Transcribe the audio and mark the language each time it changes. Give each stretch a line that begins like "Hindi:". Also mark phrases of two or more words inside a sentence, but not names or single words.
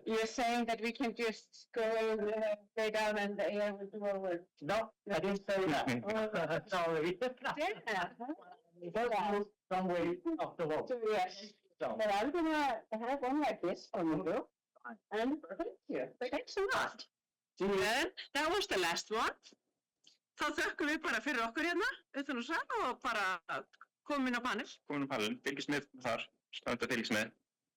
English: you're saying that we can just go lay down and the AI will do our work? No, I didn't say that. Sorry. Yeah. Some way off the road. So, yes. So, But I'm gonna have one like this for you. And thank you. Thanks a lot. And that was the last one.
Icelandic: Þá þökkum við bara fyrir okkur hérna, utan úr sal og bara komin á panel. Komin á palinn, fylgist með þar, standa að fylgist með.